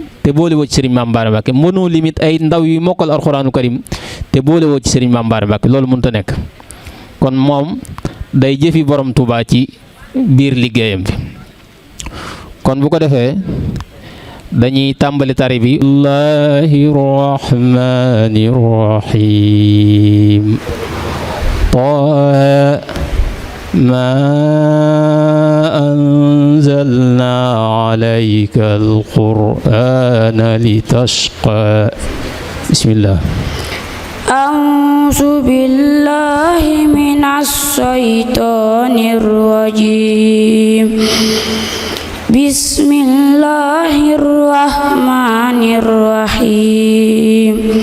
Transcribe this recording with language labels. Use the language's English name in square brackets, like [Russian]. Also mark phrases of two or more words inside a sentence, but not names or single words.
[Wolof] te boole woo ci sëriñ Maam Bara Mbàkke mënoo limite ay ndaw yu mokkal [Arabic] القرآن الكريم [Wolof] te boole woo ci sëriñ Maam Bara Mbàkke loolu mënut a nekk kon moom day jëfi borom Tuubaa ci biir liggéeyam bi kon bu ko defee dañuy tàmbali tari bi [Arabic] الله الرحمن الرحيم ما أنزلنا عليك القرآن لتشقى بسم الله أعوذ بالله من الشيطان الرجيم بسم الله الرحمن الرحيم